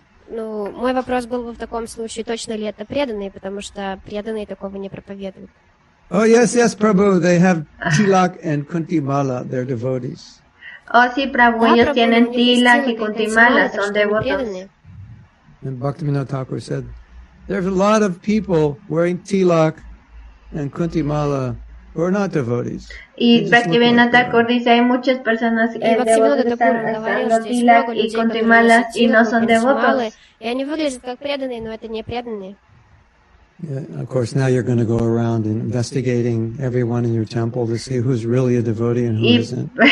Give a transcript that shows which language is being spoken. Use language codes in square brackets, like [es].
[ru] Ну, мой вопрос был бы в таком случае, точно ли это преданные, потому что преданные такого не проповедуют. [en] Oh, yes, Prabhu, they have Tilak and Kuntimala, they're devotees. [es] Oh, sí, Prabhu, ellos tienen Tilak y Kuntimala, son devotos. [en] And Bhaktivinoda Thakur said, there's a lot of people wearing Tilak and Kuntimala who are not devotees. [es] Y Bhaktivinoda Thakur dice, hay muchas personas devotas que están usando Tilak y Kuntimalas y no son devotos. [ru] И они выглядят как преданные, но это не преданные. [en] Yeah, of course, now you're going to go around and investigating everyone in your temple to see who's really a devotee and who isn't.